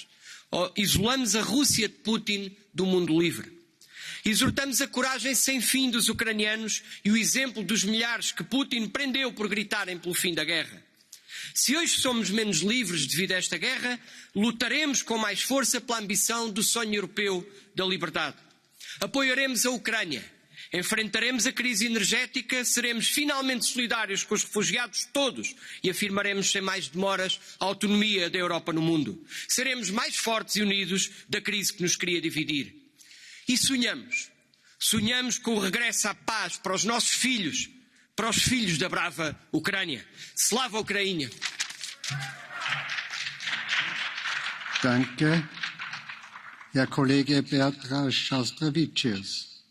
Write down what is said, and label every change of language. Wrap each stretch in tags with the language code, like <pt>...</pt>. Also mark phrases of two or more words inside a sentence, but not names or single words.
<pt>Isolamos a Rússia de Putin do mundo livre. Exortamos a coragem sem fim dos ucranianos e o exemplo dos milhares que Putin prendeu por gritarem pelo fim da guerra. Se hoje somos menos livres devido a esta guerra, lutaremos com mais força pela ambição do sonho europeu da liberdade. Apoiaremos a Ucrânia. Enfrentaremos a crise energética, seremos finalmente solidários com os refugiados todos e afirmaremos sem mais demoras a autonomia da Europa no mundo. Seremos mais fortes e unidos da crise que nos queria dividir. E sonhamos com o regresso à paz para os nossos filhos, para os filhos da brava Ucrânia. Slava Ucrânia!</pt> <de>Danke. Herr Kollege Bertrand Šaustravicius.</de>